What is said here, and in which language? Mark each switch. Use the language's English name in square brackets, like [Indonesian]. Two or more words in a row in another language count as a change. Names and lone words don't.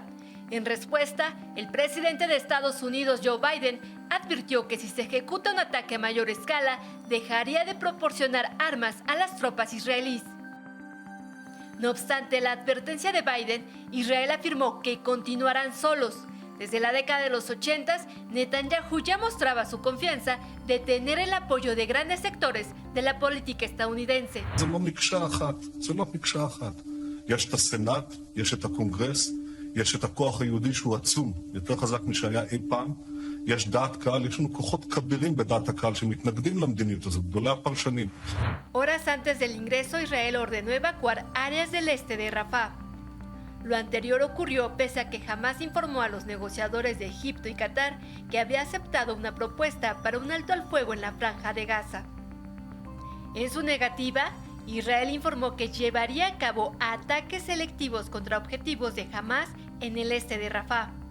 [Spanish] En respuesta, el presidente de Estados Unidos, Joe Biden, advirtió que si se ejecuta un ataque a mayor escala, dejaría de proporcionar armas a las tropas israelíes. No obstante la advertencia de Biden, Israel afirmó que continuarán solos. Desde la década de los 80, Netanyahu ya mostraba su confianza de tener el apoyo de grandes sectores de la política estadounidense. [Hebrew] זה לא מקשה אחת, זה לא מקשה אחת. יש את הסנאט, יש את הקונגרס, יש את הכוח היהודי שהוא עצום, יותר חזק משהיה אי פעם. יש דעת קהל, יש לנו כוחות כבירים בדעת הקהל שמתנגדים למדיניות הזאת, גדולי הפרשנים. [Spanish] Horas antes del ingreso, Israel ordenó evacuar áreas del este de Rafah. Lo anterior ocurrió pese a que Hamás informó a los negociadores de Egipto y Qatar que había aceptado una propuesta para un alto al fuego en la franja de Gaza. En su negativa, Israel informó que llevaría a cabo ataques selectivos contra objetivos de Hamás en el este de Rafah.